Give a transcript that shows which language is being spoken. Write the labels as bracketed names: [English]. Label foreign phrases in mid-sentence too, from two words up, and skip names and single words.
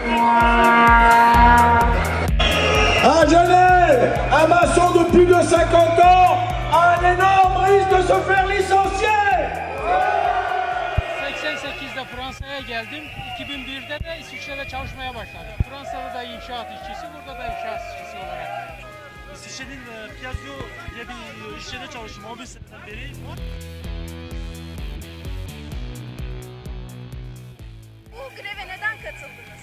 [French] À Genève, un maçon de plus de 50 ans a un énorme risque de se faire licencier. [Turkish] 88'de Fransa'ya geldim. 2001'de de İsviçre'de çalışmaya başladım. Fransa'da da inşaat işçisi, burada da inşaat işçisi olarak. İsviçre'nin Piaggio diye bir iş yerinde çalışıyorum 11 seneden beri. Bu greve neden katıldınız?